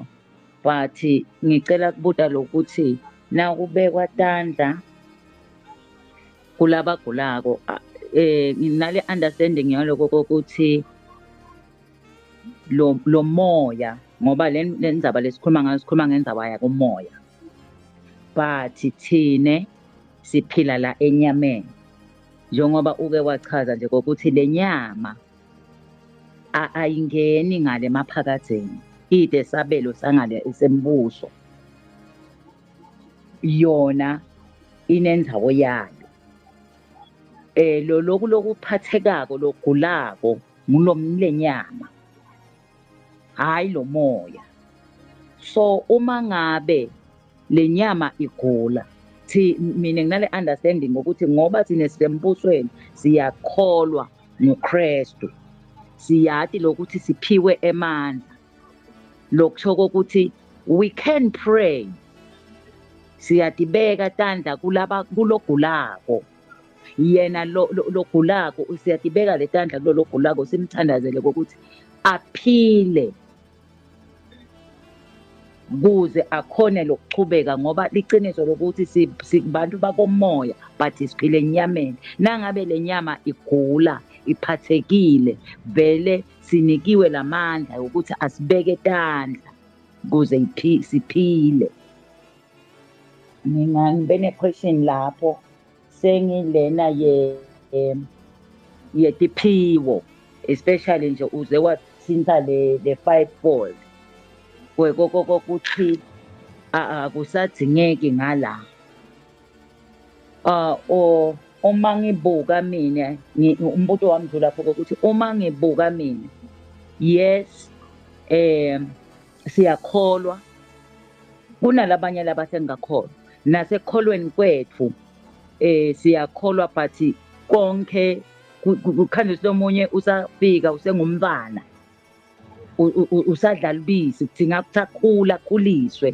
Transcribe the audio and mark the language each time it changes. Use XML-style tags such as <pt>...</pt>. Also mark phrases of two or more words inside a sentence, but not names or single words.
<ss>But ngicela kubuta lokuthi na kubekwa tandla kulabagulako nginale understanding yaloko ukuthi lo moya ngoba le ndzaba lesikhuluma ngendaba yakumoya, but thine siphila la enyameni njengoba uke wachaza nje ukuthi le nyama ayingeni ngale maphakatheni ide sabelo sangale esembuso, yona inendawo yayo. Lokuphathekako lokugulako ngulomlenyama, hayi lo moya. So uma ngabe le nyama igula, mina nginale understanding ukuthi ngoba thine sisembusweni siyakholwa ngoKristu, siyati lokuthi siphiwe emandla lokusho ukuthi</ss> <en>we can pray,</en> <ss>siyatibeka tandla kulogulako. Yena logulako usiyatibeka le tandla kulogulako simthandazele ukuthi aphile. kuze akhone lokuchubeka ngoba liqiniso lokuthi sibantu bakomoya but siphile enyameni. Nangabe le nyama igula iphathekile vele sinikiwe lamandla ukuthi asibeke tandla kuze siphile. Ngibe ne-question lapho sengilena yetiphiwo especially nje uze wathinta le fivefold kuthi akusadingeki ngala. Uma ngibuka mina umbuto wami nje lapho ukuthi uma ngibuka mina, yes, siyakholwa kunalabanye labasengakholwa nasekholweni kwethu siyakholwa but konke kukhanje lomunye usafika usengumntwana usadlala ubisi kudinga ukuthi akhuliswe.</ss>